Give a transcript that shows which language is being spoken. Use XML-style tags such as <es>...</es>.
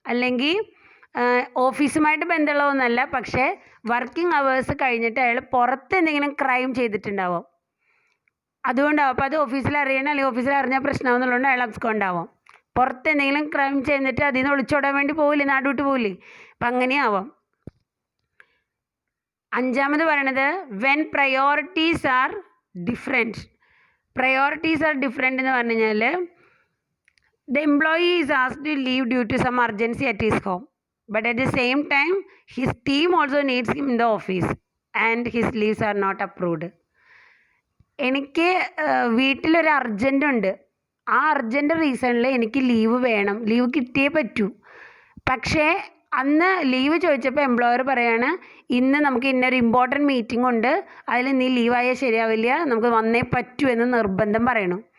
<ml>അല്ലെങ്കിൽ ഓഫീസുമായിട്ട് ബന്ധമുള്ളതൊന്നുമല്ല, പക്ഷേ working hours കഴിഞ്ഞിട്ട് അയാൾ പുറത്ത് എന്തെങ്കിലും ക്രൈം ചെയ്തിട്ടുണ്ടാവും, അതുകൊണ്ടാവും. അപ്പോൾ അത് ഓഫീസിൽ അറിയണം, അല്ലെങ്കിൽ ഓഫീസിൽ അറിഞ്ഞാൽ പ്രശ്നമാവുന്നുള്ളതുകൊണ്ട് അയാൾ അബ്സ്കോണ്ട് ആവും. പുറത്ത് എന്തെങ്കിലും ക്രൈം ചെയ്തിട്ട് അതിൽ നിന്ന് ഒളിച്ചോടാൻ വേണ്ടി പോകില്ലേ, നാട് വിട്ട് പോകില്ലേ. അപ്പം അങ്ങനെയാവാം. അഞ്ചാമത് പറയണത്</ml> <en>When priorities are different. Priorities are different</en> <ml>എന്ന് പറഞ്ഞു കഴിഞ്ഞാൽ</ml> <en>the employee is asked to leave due to some urgency at his home, but at the same time his team also needs him in the office and his leaves are not approved.</en> <ml>എനിക്ക് വീട്ടിലൊരു urgent ഉണ്ട്, ആ urgent റീസണിൽ എനിക്ക് leave വേണം, leave കിട്ടിയേ പറ്റൂ. പക്ഷേ അന്ന് ലീവ് ചോദിച്ചപ്പോൾ എംപ്ലോയർ പറയാണ് ഇന്ന് നമുക്ക് ഇന്നൊരു ഇമ്പോർട്ടൻറ്റ് മീറ്റിംഗ് ഉണ്ട്, അതിൽ നീ ലീവായാൽ ശരിയാവില്ല, നമുക്ക് വന്നേ പറ്റൂ എന്ന് നിർബന്ധം പറയണു.</ml>